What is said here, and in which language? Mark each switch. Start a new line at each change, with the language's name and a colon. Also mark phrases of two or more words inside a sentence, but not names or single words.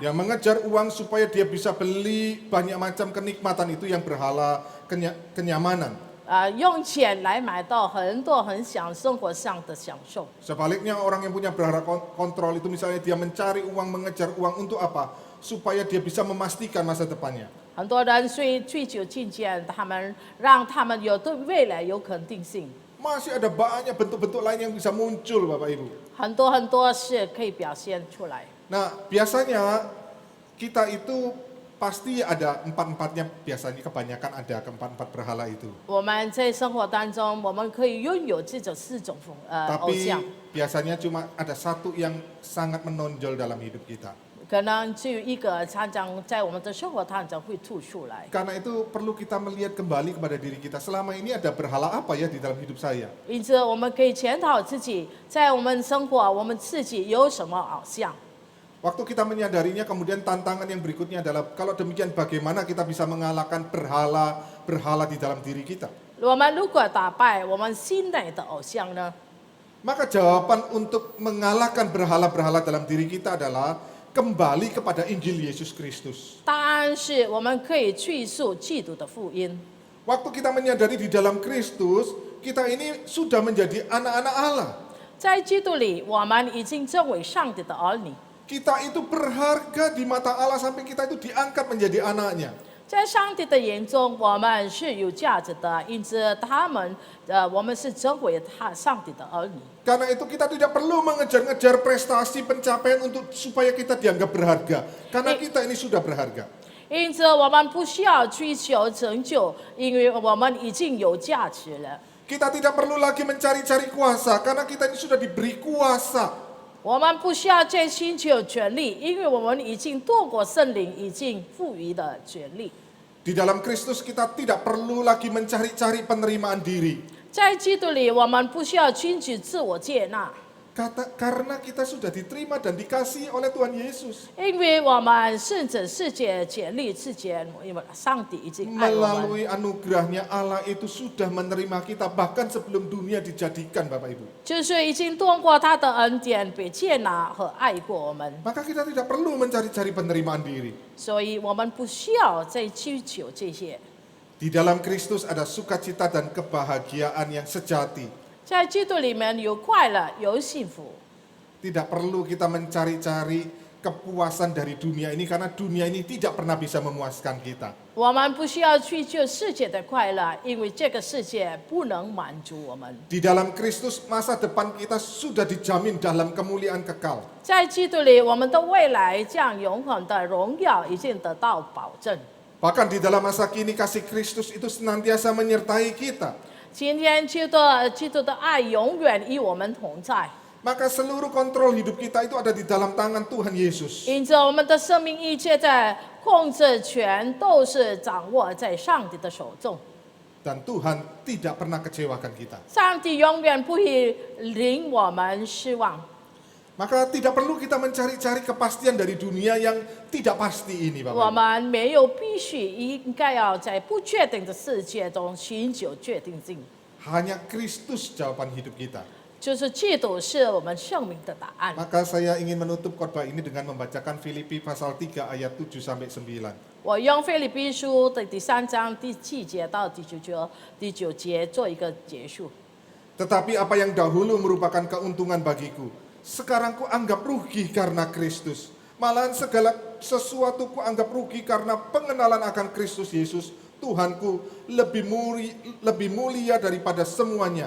Indonesian: Yang mengejar uang supaya dia bisa beli banyak macam kenikmatan itu yang berhala kenyamanan.
Chinese: 用钱来买到很多很生活上的享受。
Indonesian: Sebaliknya orang yang punya berhala kontrol itu misalnya dia mencari uang, mengejar uang untuk apa? Supaya dia bisa memastikan masa depannya.
Chinese: 很多人追求金钱，让他们有对未来有肯定性。
Indonesian: Masih ada banyak bentuk-bentuk lain yang bisa muncul Bapak Ibu.
Chinese: 很多是可以表现出来。
Indonesian: Nah biasanya kita itu pasti ada empat-empatnya, biasanya kebanyakan ada keempat-empat berhala itu.
Chinese: 我们在生活当中，我们可以拥有这种四种偶
Indonesian: Tapi
Chinese: 像，
Indonesian: biasanya cuma ada satu yang sangat menonjol dalam hidup kita.
Chinese: 可能只有一个常常在我们的生活当中会吐出来。
Indonesian: Karena itu perlu kita melihat kembali kepada diri kita. Selama ini ada berhala apa ya di dalam hidup saya?
Chinese: 因此，我们可以检讨自己，在我们生活，我们自己有什么偶像。
Indonesian: Waktu kita menyadarinya, kemudian tantangan yang berikutnya adalah kalau demikian bagaimana kita bisa mengalahkan berhala di dalam diri kita?
Chinese: 我们如果打败我们心内的偶像呢？
Indonesian: Maka jawaban untuk mengalahkan berhala-berhala dalam diri kita adalah kembali kepada Injil Yesus Kristus.
Chinese: 答案是我们可以去述基督的福音。
Indonesian: Waktu kita menyadari di dalam Kristus, kita ini sudah menjadi anak-anak Allah.
Chinese: 在基督里，我们已经成为上帝的儿女。
Indonesian: Kita itu berharga di mata Allah sampai kita itu diangkat menjadi anaknya.
Chinese: 在上帝的眼中，我们是有价值的，因此我们是成为上帝的儿女。
Indonesian: Karena itu kita tidak perlu mengejar-ngejar prestasi pencapaian untuk supaya kita dianggap berharga. Karena kita ini sudah berharga.
Chinese: 因此，我们不需要追求成就，因为我们已经有价值了。
Indonesian: Kita tidak perlu lagi mencari-cari kuasa karena kita ini sudah diberi kuasa.
Chinese: 我们不需要再寻求权利，因为我们已经透过圣灵已经赋予的权利。
Indonesian: Di dalam Kristus kita tidak perlu lagi mencari-cari penerimaan diri.
Chinese: 在基督里，我们不需要寻求自我接纳，
Indonesian: karena kita sudah diterima dan dikasihi oleh Tuhan Yesus.
Chinese: 因为我们甚至世界建立之前，因为上帝已经爱我们，
Indonesian: Melalui anugerahnya Allah itu sudah menerima kita bahkan sebelum dunia dijadikan, Bapak Ibu.
Chinese: 就是已经通过他的恩典被接纳和爱过我们，
Indonesian: Maka kita tidak perlu mencari-cari penerimaan diri.
Chinese: 所以我们不需要再追求这些。
Indonesian: Di dalam Kristus ada sukacita dan kebahagiaan yang sejati.
Chinese: 在基督里面有快乐，有幸福，
Indonesian: Tidak perlu kita mencari-cari kepuasan dari dunia ini karena dunia ini tidak pernah bisa memuaskan kita.
Chinese: 我们不需要追求世界的快乐，因为这个世界不能满足我们。
Indonesian: Di dalam Kristus masa depan kita sudah dijamin dalam kemuliaan kekal.
Chinese: 在基督里，我们的未来将永恒的荣耀已经得到保证。
Indonesian: Bahkan di dalam masa kini kasih Kristus itu senantiasa menyertai kita.
Chinese: 今天基督的爱永远与我们同在，
Indonesian: Maka seluruh kontrol hidup kita itu ada di dalam tangan Tuhan Yesus.
Chinese: 因着我们的生命一切在控制权都是掌握在上帝的手中。
Indonesian: Dan Tuhan tidak pernah kecewakan kita.
Chinese: 上帝永远不会令我们失望。
Indonesian: Maka tidak perlu kita mencari-cari kepastian dari dunia yang tidak pasti ini,
Chinese: 我
Indonesian: Bapak Ibu.
Chinese: 们没有必须应该要在不确定的世界中寻求确定性，
Indonesian: Hanya Kristus jawaban hidup kita.
Chinese: 就是基督是我们生命的答案。
Indonesian: Maka saya ingin menutup khotbah ini dengan membacakan Filipi pasal 3 ayat 7 sampai 9.
Chinese: 我用腓立比书的第3章第7节到第9节做一个结束。
Indonesian: Tetapi apa yang dahulu merupakan keuntungan bagiku, sekarang ku anggap rugi karena Kristus. Malahan segala sesuatu ku anggap rugi karena pengenalan akan Kristus Yesus, Tuhanku, lebih mulia daripada semuanya.